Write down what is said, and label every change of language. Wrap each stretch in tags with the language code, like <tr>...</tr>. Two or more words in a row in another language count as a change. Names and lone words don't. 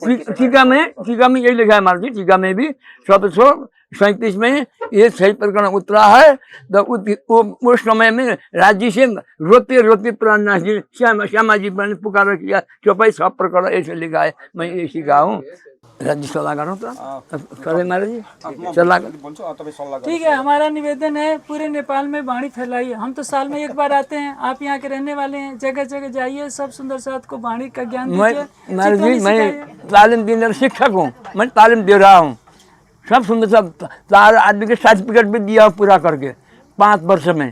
<hi>टीका में यही लिखा है महाराज जी, टीका में भी 1737 में ये सही प्रकरण उतरा है। तो उस समय में राज्य से रोते प्राणनाथ जी श्यामा जी ने पुकारा किया, चौपाई 6 प्रकरण ऐसे लिखा है। मैं ये सीखा हूँ। राज्य सल्लाह करो तो अँ, करे महाराज जी</hi> <ne>म सल्लाह बोल्छु तपाईँ सल्लाह</ne> <hi>ठीक है, हमारा निवेदन है पूरे नेपाल में वाणी फैलाइए। हम तो साल में एक बार आते हैं, आप यहाँ के रहने वाले हैं, जगह जगह जाइए, सब सुंदर साथ को वाणी का ज्ञान मैं दीजिए, महाराज चित्तौनी जी मैं सिखाइए। तालीम देने वाला शिक्षक हूँ, मैं तालीम दे रहा हूँ। सब सुंदर सब 4 आदमी के सर्टिफिकेट भी दिया हूँ पूरा करके 5 वर्ष में।</hi>